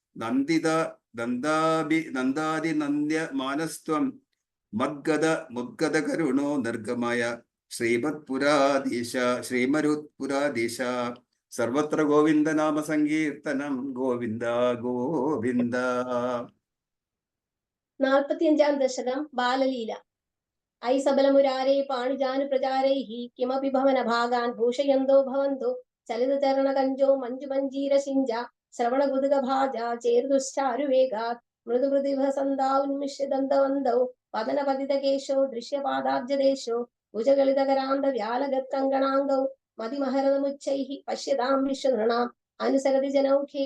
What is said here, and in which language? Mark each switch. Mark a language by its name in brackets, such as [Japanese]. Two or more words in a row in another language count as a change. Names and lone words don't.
[Sanskrit] नन्दादिनन्द्यमानस्त्वं मुद्गदकरुणो निर्गमय श्रीमरुत्पुराधीश सर्वत्र गोविन्द नाम सङ्कीर्तनं गोविन्द गोविन्द 45 ദശകം ബാലലീല ഐ സബലമുരാരേ പാണിജാനുപ്രചാരൈഃ കിമപി ഭവനഭാഗാൻ ഭൂഷയന്തോ ഭവന്തോ ചലിതചരണകഞ്ചോ മഞ്ജുമഞ്ജീരശിഞ്ച ശ്രവണകുതുകഭാജ ചേർതുശ്ചാരുവേഗാത് മൃദുമൃദിഭസന്ധാഉന്മിഷ്യദന്തവന്തൗ പതനപതിതകേശോ ദൃശ്യപാദാബ്ജദേശോ ഭുജഗളിതകരാന്തവ്യാലഗത്കങ്കണാംഗൗ മതിമഹരതമുಚ್ಚൈഃ പശ്യതാം വിശ്വനൃണാം അനുസരതി ജനൗഖേ